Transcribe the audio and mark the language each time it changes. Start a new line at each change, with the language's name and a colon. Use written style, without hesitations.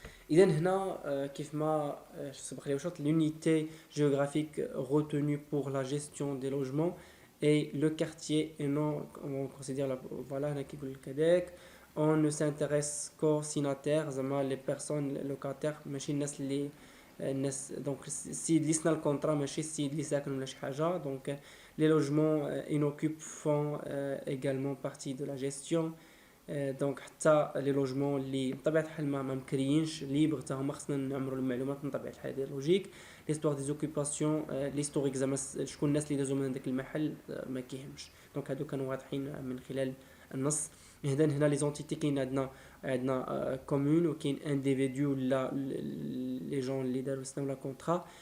Arabic: اذا هنا كيف ما سبق لي وشرط
French: l'unité géographique retenue pour la gestion des logements et le quartier et non on considère la voilà
Arabic: هنا كيقول لك هذاك
French: on ne s'intéresse qu'aux signataires
Arabic: زعما
French: les personnes locataires
Arabic: ماشي الناس اللي الناس دونك السيد اللي سنا الكونطرا ماشي السيد اللي ساكن ولا شي حاجه.
French: دونك les logements inoccupés font également partie de la gestion.
Arabic: دونك حتى لي لوجمون اللي بطبيعه الحال ما مكريينش ليبر حتى هما خصنا نعمروا المعلومات من طبيعه الحال ديال لوجيك. ليستوار دي زوكوباسيون ليستوريك زعما شكون الناس اللي دازوا من داك المحل ما كيهمش. دونك هادو كانوا واضحين من خلال النص. اذا هنا لي زونتيتي كاين عندنا كومون وكاين انديفيديو ولا لي جون اللي داروا سنا ولا كونطرا.